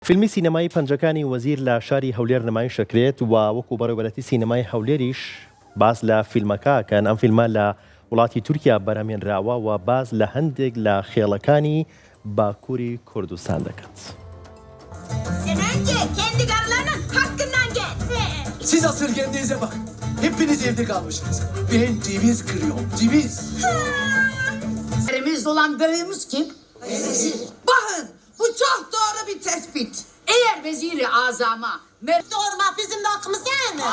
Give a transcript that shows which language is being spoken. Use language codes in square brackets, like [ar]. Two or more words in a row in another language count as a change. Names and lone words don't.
[ckb] فیلمی سینەمایی پەنجەکانی وەزیر لە شاری هەولێر نمایش دەکرێت و وەکو بەڕێوەبەرەتی سینەمای هەولێریش باس لە فیلمەکەکەن. ئەم فیلمە لە وڵاتی تورکیا بەرهەمهێنراوە و باز لە هەندێک لە خێڵەکانی باکووری کوردستان دەکات. [tr] Kendi karılarının hakkından gel. Siz asıl kendinize bakın. Hepiniz evde kalmışsınız. Ben ceviz kırıyorum, ceviz. Elimizde olan büyüğümüz kim? Vezir. Bakın, bu çok doğru bir tespit. Eğer veziri azama doğurmak bizim de hakkımız değil mi?